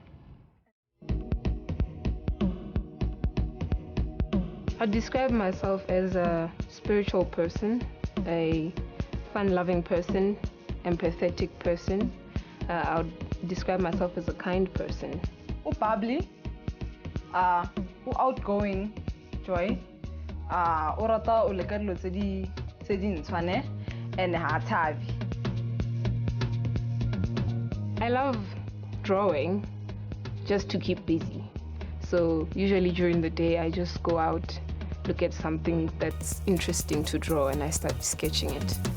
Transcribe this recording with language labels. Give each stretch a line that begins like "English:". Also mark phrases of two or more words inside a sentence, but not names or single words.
English: I describe myself as a spiritual person, a fun-loving person, empathetic person. I would describe myself as a kind person. Bubbly, outgoing, Joy,
Tswana: orata o leka dilo tse di ntshwane,
English: and hatabi. I love drawing just to keep busy. So usually during the day, I just go out, look at something that's interesting to draw, and I start sketching it.